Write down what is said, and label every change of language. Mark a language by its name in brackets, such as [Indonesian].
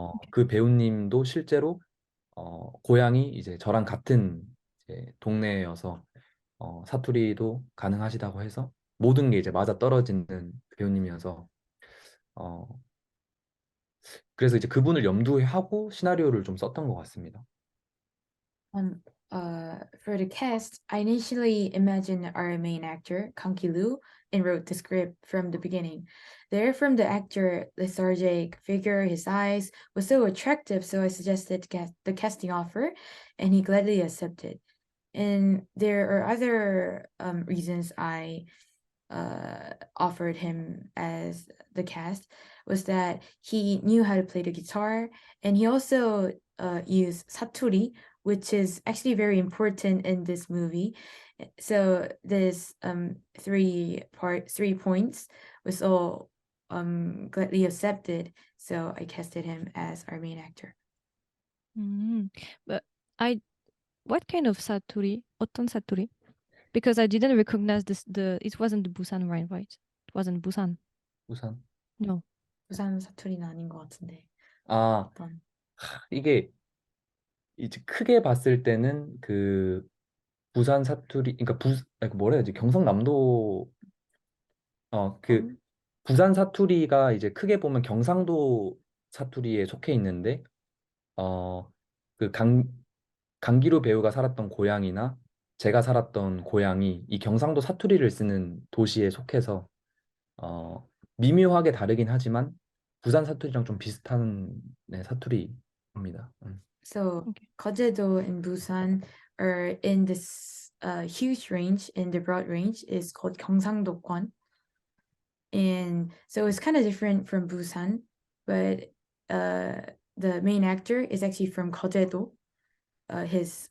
[Korean] 그 배우님도 실제로 고향이 이제 저랑 같은 이제 동네여서 사투리도 가능하시다고 해서 모든 게 이제 맞아 떨어지는 배우님이어서 어, 그래서 이제 그분을 염두에 하고 시나리오를 좀 썼던 것 같습니다. [English] For the cast, I initially imagined our main actor, Kang Ki-loo, and wrote the script from the beginning. There, from the actor, lethargic figure, his eyes was so attractive, so I suggested the casting offer, and he gladly accepted. And there are other reasons I offered him as the cast was that he knew how to play the guitar, and he also used saturi, which is actually very important in this movie. So this 3 points was all gladly accepted. So I casted him as our main actor. But what kind of 사투리? [Korean] 어떤 사투리? [English] Because I didn't recognize this. It wasn't the Busan rhyme, right? It wasn't Busan. [Korean] 부산. [English] No. [Korean] 부산 사투리는 아닌 것 같은데. 아, 어떤? 이게 이제 크게 봤을 때는 그 부산 사투리, 그러니까 뭐라 해야지? 경상남도 그 부산 사투리가 이제 크게 보면 경상도 사투리에 속해 있는데 그 강기루 배우가 살았던 고향이나 제가 살았던 고향이 이 경상도 사투리를 쓰는 도시에 속해서 어, 미묘하게 다르긴 하지만 부산 사투리랑 좀 비슷한 네, 사투리입니다. [English] So Okay. Jeojedo and Busan are in this huge range, in the broad range is called 경상도권. And so it's kind of different from Busan, but the main actor is actually from Jeojedo, his